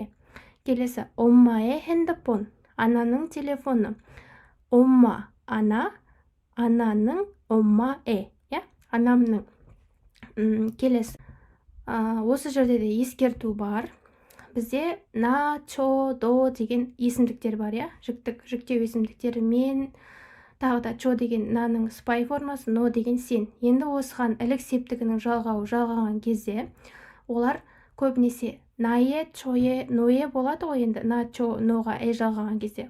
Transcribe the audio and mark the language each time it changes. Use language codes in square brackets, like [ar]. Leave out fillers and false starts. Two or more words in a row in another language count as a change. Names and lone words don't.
[kk] Келесі, [ko] 엄마의 핸드폰. [kk] Ананың телефоны. Омма ана, ананың оммаэ. Анамның. Келесі, осы жерде де ескерту бар. Бізде на, чо, до деген есімдіктер бар, жүктеу есімдіктері мен, тағы да чо деген наның спай формасы, но деген сен. Енді осыған ілік септігінің жалғаған кезде олар көбінесе нае, чое, ное болады ғой, енді на, чо, ноға жалғаған кезде.